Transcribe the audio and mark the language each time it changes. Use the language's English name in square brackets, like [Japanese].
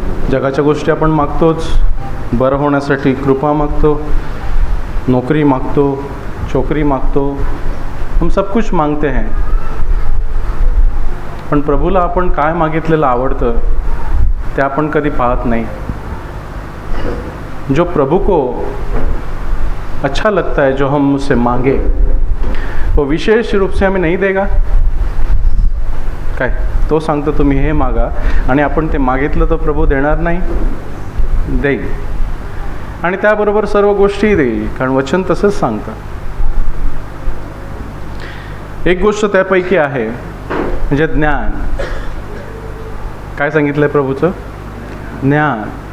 [Marathi] जगाच्या गोष्टी आपण मागतोच, बरं होण्यासाठी कृपा मागतो, नौकरी मागतो, छोकरी मागतो, [Hindi] हम सब कुछ मांगते हैं. [Marathi] पण प्रभूला आपण काय मागितलेलं आवडतं ते आपण कधी पाहत नाही. [Hindi] जो प्रभु को अच्छा लगता है, जो हम उससे मांगे, वो विशेष रूप से हमें नहीं देगा [Marathi] काय. तो सांगतो तुम्ही हे मागा, आणि आपण ते मागितलं तर प्रभू देणार नाही, देईल. आणि त्याबरोबर सर्व गोष्टी देईल, कारण वचन तसंच सांगतं. एक गोष्ट त्यापैकी आहे, म्हणजे ज्ञान. काय सांगितलंय प्रभूचं? ज्ञान.